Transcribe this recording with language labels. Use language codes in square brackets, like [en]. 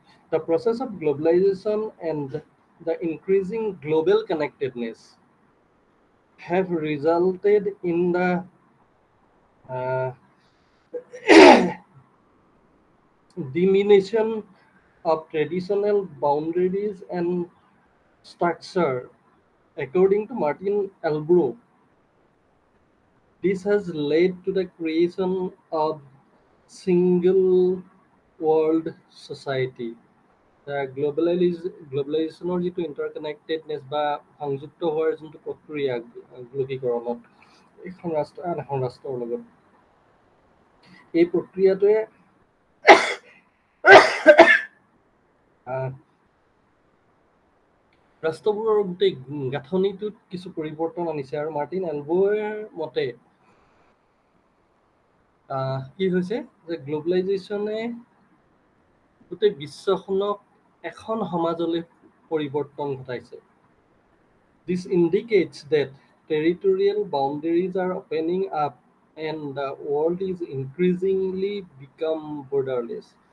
[en] The process of globalization and the increasing global connectedness have resulted in the diminution of traditional boundaries and structure. According to Martin Albro, this has led to the creation of single world society. [as] গ্ল'বেলাইজেশ্যনৰ যিটো ইণ্টাৰকানেক্টেডনেছ বা সংযুক্ত হোৱাৰ যোনটো প্ৰক্ৰিয়া গ্লকীকৰণত এখন ৰাষ্ট্ৰ আন এখন ৰাষ্ট্ৰৰ লগত, এই প্ৰক্ৰিয়াটোৱে ৰাষ্ট্ৰবোৰৰ গোটেই গাঁথনিটোত কিছু পৰিৱৰ্তন আনিছে। আৰু মাৰ্টিন এলবোৰ মতে কি হৈছে যে গ্ল'বেলাইজেশ্যনে গোটেই বিশ্বখনক এখন সমাজলৈ পৰিৱৰ্তন ঘটাইছে। [en] This indicates that territorial boundaries are opening up and the world is increasingly become borderless.